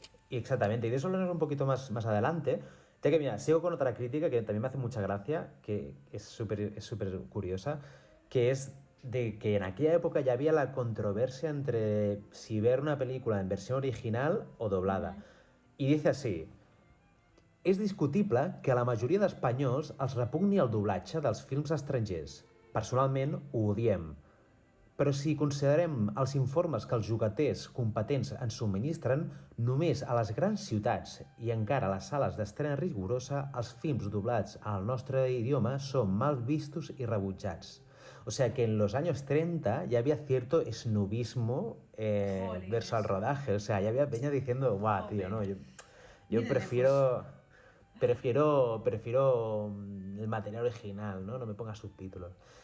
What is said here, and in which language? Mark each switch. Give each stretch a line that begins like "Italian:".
Spanish: Exactamente, y de eso hablaremos un poquito más adelante. Ya que mira, sigo con otra crítica que también me hace mucha gracia, que es súper curiosa, que es de que en aquella época ya había la controversia entre si ver una película en versión original o doblada.
Catalan: I dice així: és discutible que a la majoria d'espanyols els repugni el doblatge dels films estrangers. Personalment ho odiem. Però si considerem els informes que els jugaters competents ens subministren, només a les grans ciutats i encara a les sales d'estrena rigorosa, els films doblats al nostre idioma són mal vistos i rebutjats.
Spanish: O sea que en los años 30 ya había cierto snobismo verso al rodaje. O sea, ya había peña diciendo, guau, tío, no, yo prefiero el material original, ¿no? No me pongas subtítulos.